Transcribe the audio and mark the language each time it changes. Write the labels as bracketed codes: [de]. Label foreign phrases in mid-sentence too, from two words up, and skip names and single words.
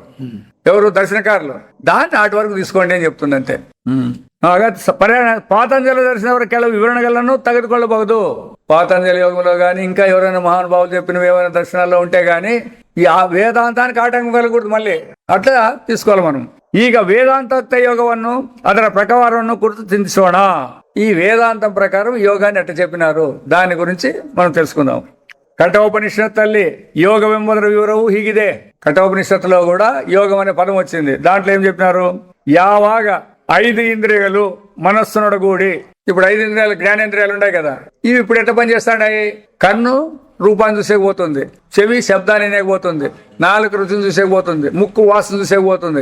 [te] ఎవరు? దర్శనకారులు. దాన్ని ఆటి వరకు తీసుకోండి అని చెప్తుంది అంతే. పాతంజలి దర్శనం [kn] ಕೆಲವು వివరణಗಳನ್ನು ತೆಗೆದುಕೊಳ್ಳಬಹುದು. [te] పాతంజలి యోగంలో కానీ ఇంకా ఎవరైనా మహానుభావులు చెప్పినవి ఏమైనా దర్శనాల్లో ఉంటే గానీ ఈ ఆ వేదాంతానికి ఆటంకం కలగకూడదు. మళ్ళీ అట్లా తీసుకోవాలి మనం. [kn] ಈಗ ವೇದಾಂತೋಕ್ತ ಯೋಗವನ್ನು ಅದರ ಪ್ರಕಾರವನ್ನು ಕುರಿತು ಚಿಂತಿಸೋಣ. [te] ఈ వేదాంతం ప్రకారం యోగాన్ని ఎట్ట చెప్పినారు దాని గురించి మనం తెలుసుకుందాం. [kn] కఠోపనిషత్తಲ್ಲಿ ಯೋಗವೆಂಬುದರ ವಿವರವು ಹೀಗಿದೆ. [te] కఠోపనిషత్తులో కూడా యోగం అనే పదం వచ్చింది. దాంట్లో ఏం చెప్పినారు? యావాగ 5 ఇంద్రియాలు మనస్సునొడగూడి. ఇప్పుడు 5 ఇంద్రియాలు, జ్ఞానేంద్రియాలు ఉన్నాయి కదా, ఇవి ఇప్పుడు ఎట్లా పనిచేస్తాయి? కన్ను రూపాన్ని చూసేకపోతుంది, చెవి శబ్దాన్ని వినేకపోతుంది, నాలుగు రుచిని చూసేకపోతుంది, ముక్కు వాసన చూసేకపోతుంది.